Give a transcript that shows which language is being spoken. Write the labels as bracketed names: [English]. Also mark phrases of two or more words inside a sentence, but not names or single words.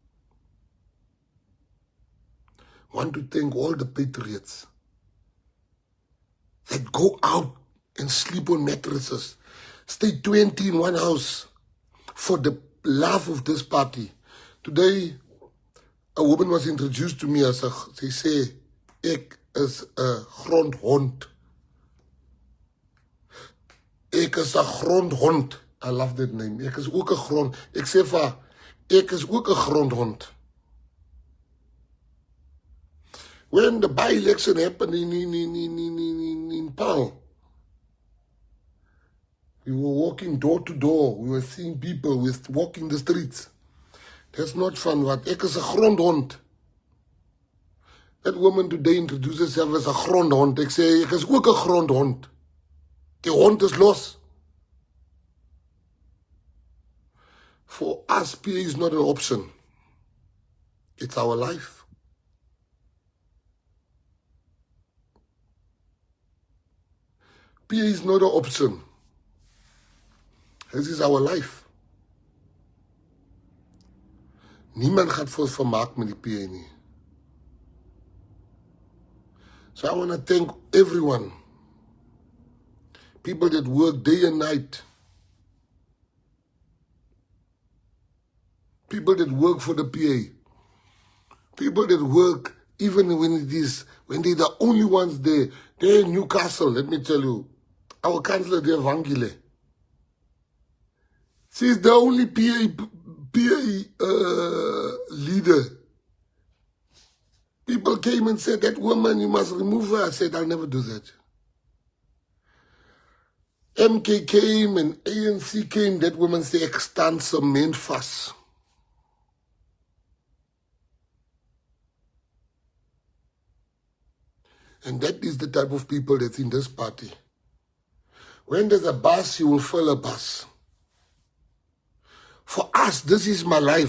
[English] Want to thank all the patriots that go out and sleep on mattresses, stay 20 in one house for the love of this party. Today, a woman was introduced to me as they say, [Afrikaans] ek is a grondhond. Ek is a grondhond. [English] I love that name. [Afrikaans] Ek is ook 'n grond. Ek sê vir haar, ek is ook 'n grondhond. [English] When the by-election happened in Paarl, we were walking door to door. We were seeing people. We were walking the streets. That's not fun. What? [Afrikaans] Ek is 'n grondhond. [English] That woman today introduced herself as a grondhond. [Afrikaans] Ek sê, ek is ook 'n grondhond. Die hond is los. [English] For us, PA is not an option. It's our life. PA is not an option. This is our life. [Afrikaans] Niemand gaat vir ons vermaak met die PA nie. [English] So I want to thank everyone. People that work day and night. People that work for the PA. People that work even when they're the only ones there. They're in Newcastle, let me tell you. Our councillor there, Vangile. She's the only PA leader. People came and said, that woman, you must remove her. I said, I'll never do that. MK came and ANC came. That woman said, [Afrikaans] ek staan se men vas. [English] And that is the type of people that's in this party. When there's a bus, you will fill a bus. For us, this is my life.